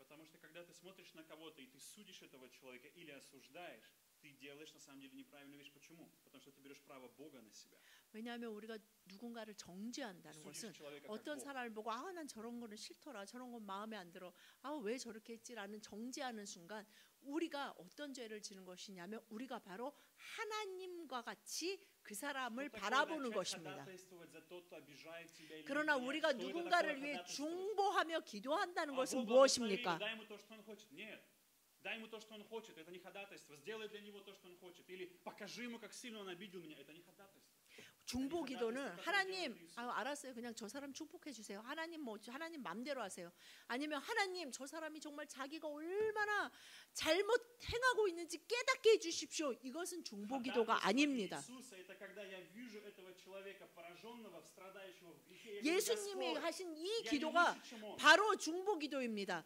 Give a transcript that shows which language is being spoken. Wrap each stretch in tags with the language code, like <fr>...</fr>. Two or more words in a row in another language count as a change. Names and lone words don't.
<ko>왜냐하면 우리가 누군가를 정죄한다는 것은 어떤 사람을 보고 난 저런 거는 싫더라, 저런 건 마음에 안 들어, 왜 저렇게 했지라는 정죄하는 순간 우리가 어떤 죄를 지는 것이냐면 우리가 바로 하나님과 같이 그 사람을 바라보는 것입니다. 그러나 우리가 누군가를 위해 중보하며 기도한다는 것은 무엇입니까?</ko> <ru>Дай ему то, что он хочет, это не ходатайство. Сделай для него то, что он хочет. Или покажи ему, как сильно он обидел меня, это не ходатайство.</ru> <ko>중보 기도는 하나님 알았어요. 그냥 저 사람 축복해 주세요. 하나님 하나님 맘대로 하세요. 아니면 하나님 저 사람이 정말 자기가 얼마나 잘못 행하고 있는지 깨닫게 해 주십시오. 이것은 중보 기도가 아닙니다. 예수님이 하신 이 기도가 바로 중보 기도입니다.</ko>